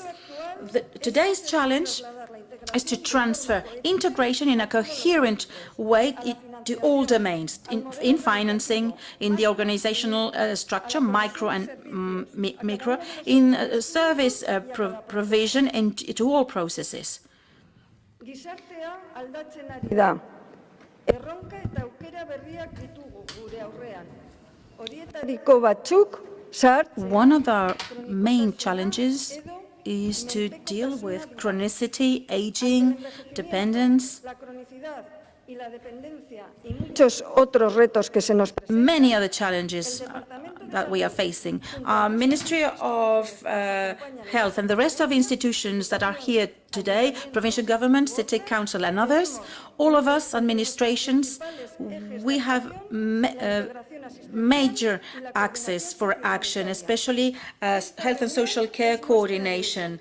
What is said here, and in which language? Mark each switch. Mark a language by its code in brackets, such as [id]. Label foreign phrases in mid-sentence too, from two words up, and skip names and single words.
[en] Today's challenge is to transfer integration in a coherent way to all domains, in financing, in the organizational structure, micro and micro, in service provision, and to all processes. [eu] Erronka eta aukera berriak ditugu gure aurrean. Horietariko batzuk [en] One of our main challenges is to deal with chronicity, aging, dependence, [es] muchos otros retos que se nos presentan. [en] many other challenges that we are facing. Our Ministry of Health and the rest of institutions that are here today, provincial government, city council and others, all of us, administrations, we have major access for action, especially health and social care coordination.